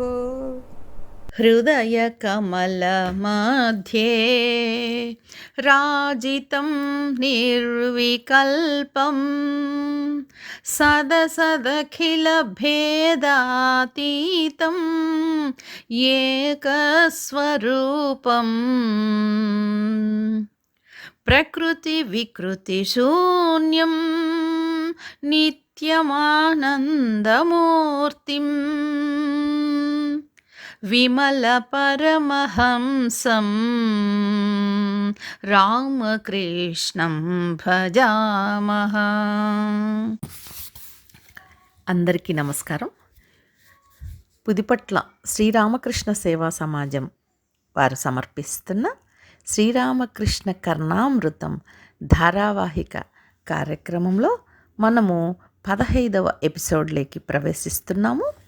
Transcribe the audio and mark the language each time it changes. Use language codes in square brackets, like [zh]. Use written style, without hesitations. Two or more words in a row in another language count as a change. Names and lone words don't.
[sa] हृदयकमलमध्ये राजितं निर्विकल्पं सदसदखिलभेदातीतं एकस्वरूपं प्रकृतिविकृतिशून्यं नित्यमानन्दमूर्तिम् विमलपरमहंसं రామకృష్ణం భజామః. [te] అందరికీ నమస్కారం. పుదిపట్ల శ్రీరామకృష్ణ సేవా సమాజం వారు సమర్పిస్తున్న శ్రీరామకృష్ణ కర్ణామృతం ధారావాహిక కార్యక్రమంలో మనము 15వ ఎపిసోడ్లోకి ప్రవేశిస్తున్నాము.